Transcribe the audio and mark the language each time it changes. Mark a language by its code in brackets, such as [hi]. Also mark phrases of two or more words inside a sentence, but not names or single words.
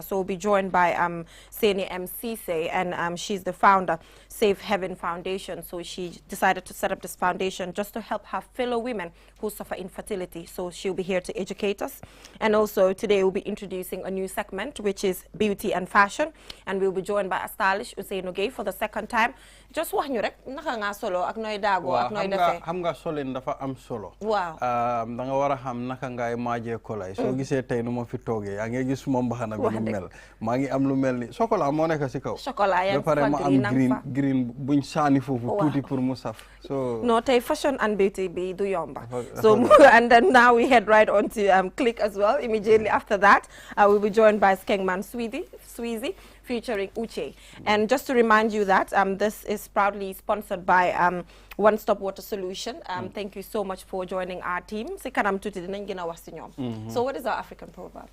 [en] So we'll be joined by Seni M. Cisse, and she's the founder, Safe Heaven Foundation. So she decided to set up this foundation just to help her fellow women who suffer infertility. So she'll be here to educate us. And also today we'll be introducing a new segment, which is beauty and fashion. And we'll be joined by a stylist, Ousseynou Gueye, for the second time. [wo] Just wax ñu rek naka nga solo ak noy dago ak noy defé. Xam nga solin dafa am solo. Waaw. Da nga wara xam naka ngay maaje kolay. So gisee tay nu ma fi toogee yaa ngi gis mo mbaxana bi lu mel. Maa ngi am lu mel ni chocolat moo nekk ci kaw. Chocolat yaa ba pare ma am green buñ saani foofu tuuti pour mu saf. [en] So [wo] no, tay [en] fashion and beauty [wo] bi du yomba. [en] So and then now we head right on to Click as well. Immediately after that, we'll be joined by Skengman Sweezy featuring Uche. And just to remind you that this is proudly sponsored by One Stop Water Solution. Thank you so much for joining our team. So what is our African proverb?